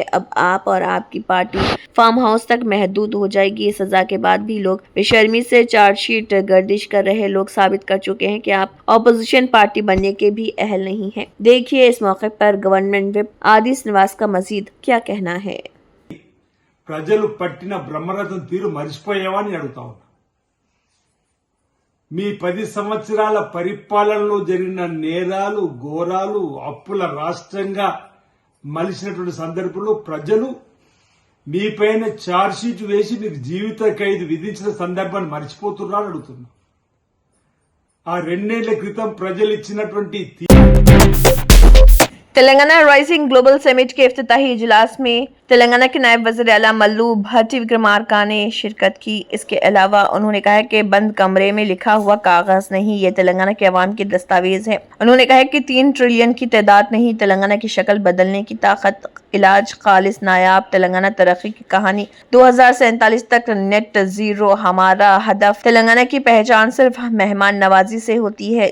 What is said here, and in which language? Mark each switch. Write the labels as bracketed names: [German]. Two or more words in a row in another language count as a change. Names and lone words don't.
[Urdu] اب آپ اور آپ کی پارٹی فارم ہاؤس تک محدود ہو جائے گی۔ سزا کے بعد بھی لوگ بے شرمی سے [English] charge sheet [Urdu] گردش کر رہے لوگ ثابت کر چکے ہیں کہ آپ اپوزیشن پارٹی بننے کے بھی اہل نہیں ہیں۔ دیکھیے اس موقع پر [English] government whip [Urdu] آدی سنواس کا مزید کیا کہنا ہے۔ [Telugu] ప్రజలు పట్టిన బ్రహ్మరథం తీరు మరిచిపోయావని అడుగుతా ఉన్నా। మీ 10 సంవత్సరాల పరిపాలనలో జరిగిన నేరాలు, ఘోరాలు, అప్పుల రాష్ట్రంగా మలిసినటువంటి సందర్భంలో ప్రజలు మీపైన [English] charge sheet [Telugu] వేసి మీకు జీవిత ఖైదు విధించిన సందర్భాన్ని మరిచిపోతున్నారని అడుగుతున్నా। ఆ 2 ఏళ్ల క్రితం ప్రజలు ఇచ్చినటువంటి [Urdu] تلنگانہ رائزنگ گلوبل سمٹ کے افتتاحی اجلاس میں تلنگانہ کے نائب وزیر اعلیٰ ملو بھٹی وکرمارکا نے شرکت کی۔ اس کے علاوہ انہوں نے کہا کہ بند کمرے میں لکھا ہوا کاغذ نہیں، یہ تلنگانہ کے عوام کی دستاویز ہے۔ انہوں نے کہا کہ 3 ٹریلین کی تعداد نہیں، تلنگانہ کی شکل بدلنے کی طاقت، علاج خالص نایاب تلنگانہ ترقی کی کہانی، 2047 تک [English] net zero [Urdu] ہمارا ہدف، تلنگانہ کی پہچان صرف مہمان نوازی سے ہوتی ہے۔